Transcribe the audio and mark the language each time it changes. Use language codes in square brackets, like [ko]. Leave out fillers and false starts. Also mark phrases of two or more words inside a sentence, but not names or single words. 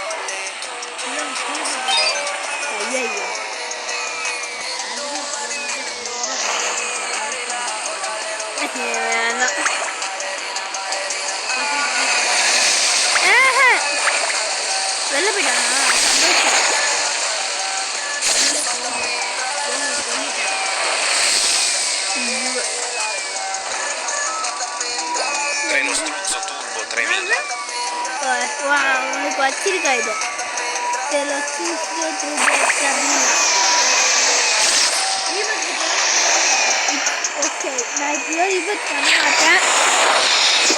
[ta] ஐயோ வேணாம். வெளில போயிட்டானா சந்தோஷம். Treno struzzo turbo 3000. உனக்கு வச்சிருக்கா இது ஓகே நான் இப்படியோ இது பண்ண மாட்டேன்.